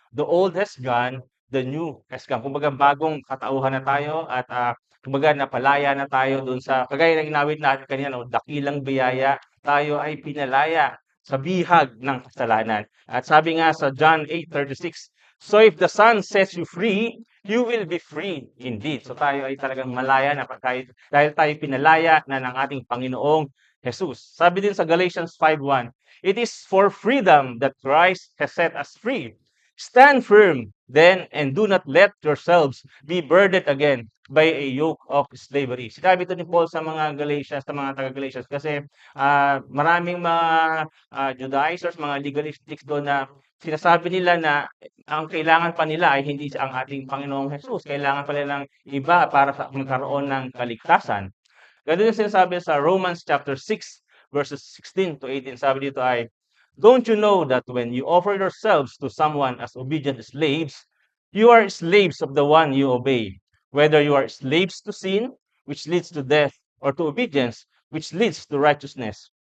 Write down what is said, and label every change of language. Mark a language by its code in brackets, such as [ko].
[en] The old has gone, the new has come. [tl] Kumbaga bagong katauhan na tayo at kumbaga napalaya na tayo doon sa kagaya ng inawit natin kanina, no, dakilang biyaya, tayo ay pinalaya sa bihag ng kasalanan. At sabi nga sa [en] John 8:36, so if the Son sets you free, you will be free indeed. [tl] So tayo ay talagang malaya na dahil tayo pinalaya na ng ating Panginoong Jesus. Sabi din sa [en] Galatians 5:1, it is for freedom that Christ has set us free. Stand firm then and do not let yourselves be burdened again by a yoke of slavery. [tl] Sinabi ito ni Paul sa mga Galatians, sa mga taga-Galatians kasi maraming mga Judaizers, mga legalistics doon na sinasabi nila na ang kailangan pa nila ay hindi ang ating Panginoong Jesus. Kailangan pa nila ng iba para sa magkaroon ng kaligtasan. Ganun yung sinasabi sa Romans chapter 6 verses 16 to 18. Sabi dito ay, [en] don't you know that when you offer yourselves to someone as obedient slaves, you are slaves of the one you obey, whether you are slaves to sin, which leads to death, or to obedience, which leads to righteousness.